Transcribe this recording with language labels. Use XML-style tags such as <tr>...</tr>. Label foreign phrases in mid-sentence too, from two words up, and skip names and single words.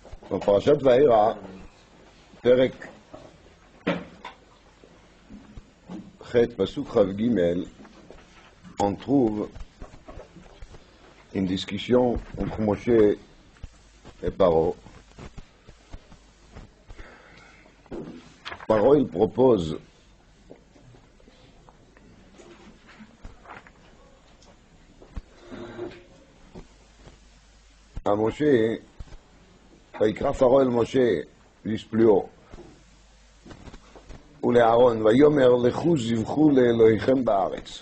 <fr>Dans Parashat Va'era,</fr> <he>פרק ח פסוק כ ג,</he> <fr>on trouve une discussion entre Moshe et Paro. Paro, il propose à Moshe,</fr> <he>ויקרא פרעה אל משה, איש פליאו, ולאהרון, ויאמר לכו זבחו לאלוהיכם בארץ.</he>